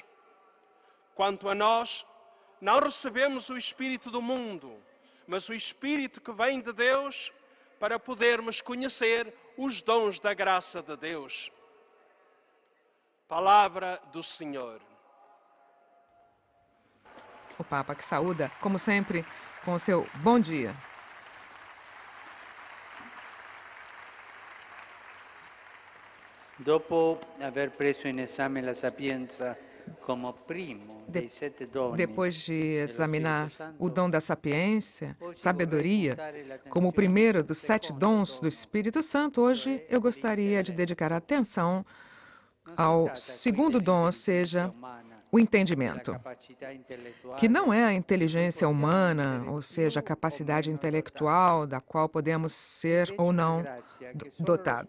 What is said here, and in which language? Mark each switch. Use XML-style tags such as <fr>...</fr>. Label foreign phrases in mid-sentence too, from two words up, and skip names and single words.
<pt>Quanto a nós, não recebemos o Espírito do mundo, mas o Espírito que vem de Deus, para podermos conhecer os dons da graça de Deus. Palavra do Senhor. O Papa que saúda, como sempre, com o seu bom dia.</pt> <it>Dopo aver preso in esame la sapienza como primo dei sette doni,</it> <pt>Depois de examinar o dom da sapiência, sabedoria, como o primeiro dos 7 dons do Espírito Santo, hoje eu gostaria de dedicar atenção ao segundo dom, ou seja, o entendimento, que não é a inteligência humana, ou seja, a capacidade intelectual da qual podemos ser ou não dotados.</pt>